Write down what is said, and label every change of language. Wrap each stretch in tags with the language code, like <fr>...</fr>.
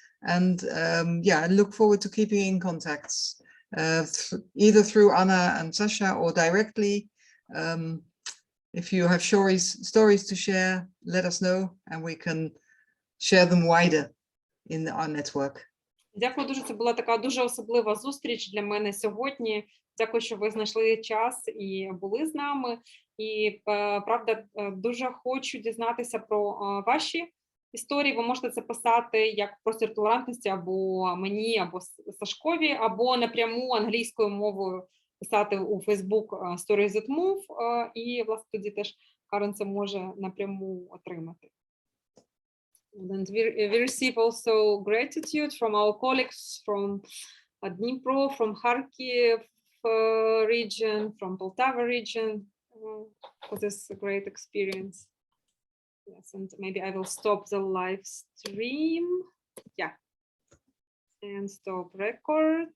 <en>And yeah, I look forward to keeping in contact. Either through Anna and Sasha or directly. If you have stories to share, let us know and we can share them wider in our network.</en> <uk>Дякую дуже. Це була така дуже особлива зустріч для мене сьогодні. Дякую, що ви знайшли час і були з нами. І правда, дуже хочу дізнатися про ваші історії. Ви можете це писати як простір толерантності або мені, або Сашкові, або напряму англійською мовою писати у Facebook Stories that Move, і, власне, тоді теж Карен це може напряму отримати.</uk> <en>And we receive also gratitude from our colleagues from Dnipro, from Kharkiv region, from Poltava region, for this great experience. Yes, and maybe I will stop the live stream. Yeah. And stop record.</en>